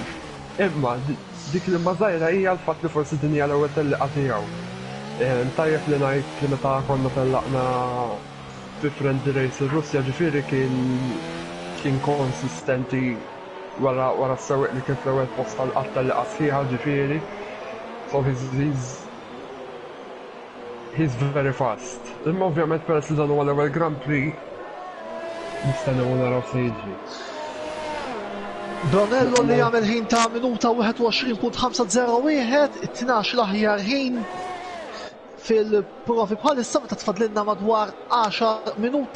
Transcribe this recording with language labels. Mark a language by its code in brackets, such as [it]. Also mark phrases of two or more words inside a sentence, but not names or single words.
[mt] Imma dik li ma żgħira hija l-fatt li forsi din hija l-ewwel tellieqa tiegħu. Tajjeb li ngħid li meta konna tellaqna fi [en] friendly race [mt] il-Russja ġifieri kien konsistenti wara s-sewwieq li kien fl-ewwel post tal-qatt tellieqa sħiħa ġifieri. [en] So he's very fast. [mt] Imma ovvjament peress li dan huwa l-ewwel Grand Prix nistennew naraw se jiġri. Bonello li jagħmel ħin ta' minuta 21.501, 12 l-aħjar ħin fil-provi bħalissa meta tfadlilna madwar 10 minuti.